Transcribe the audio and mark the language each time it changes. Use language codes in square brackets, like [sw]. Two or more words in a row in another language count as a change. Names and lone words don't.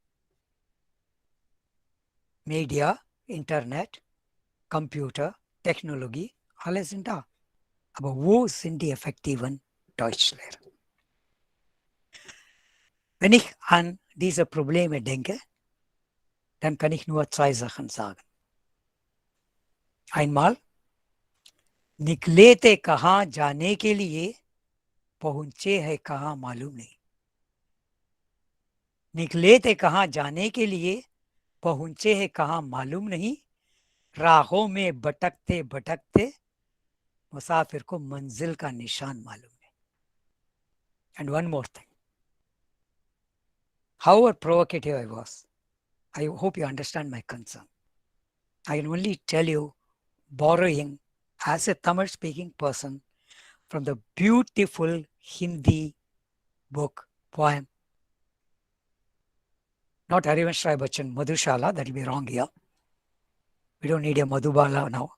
[de] Media, Internet, Computer, Technologie, alle sind da. Aber wo sind die effektiven Deutschlehrer? Wenn ich an diese Probleme denke, dann kann ich nur zwei Sachen sagen. Einmal, [hi] निकले कहाँ जाने के लिए पहुंचे है कहाँ मालूम नहीं. निकले थे कहाँ जाने के लिए पहुंचे है कहाँ मालूम नहीं. राहों में भटकते भटकते मुसाफिर को मंजिल का निशान मालूम नहीं. [en] And one more thing. However provocative I was, I hope you understand my concern. I can only tell you, borrowing as a Tamil speaking person from the beautiful Hindi book, poem, not Harivansh Rai Bachchan, Madhushala, that will be wrong here, We don't need a Madhubala now.